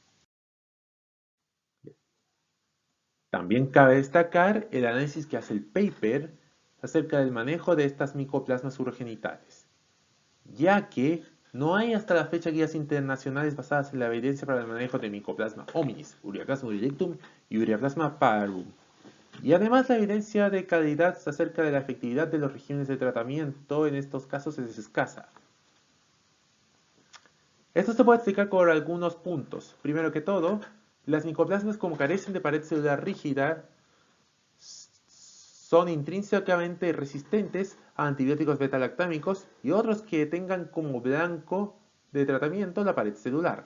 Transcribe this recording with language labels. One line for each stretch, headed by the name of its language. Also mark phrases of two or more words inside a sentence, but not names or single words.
Spanish: También cabe destacar el análisis que hace el paper acerca del manejo de estas micoplasmas urogenitales, ya que no hay hasta la fecha guías internacionales basadas en la evidencia para el manejo de Mycoplasma hominis, Ureaplasma urealictum y Ureaplasma parvum. Y además la evidencia de calidad acerca de la efectividad de los regímenes de tratamiento en estos casos es escasa. Esto se puede explicar por algunos puntos. Primero que todo, las micoplasmas como carecen de pared celular rígida son intrínsecamente resistentes a antibióticos beta-lactámicos y otros que tengan como blanco de tratamiento la pared celular.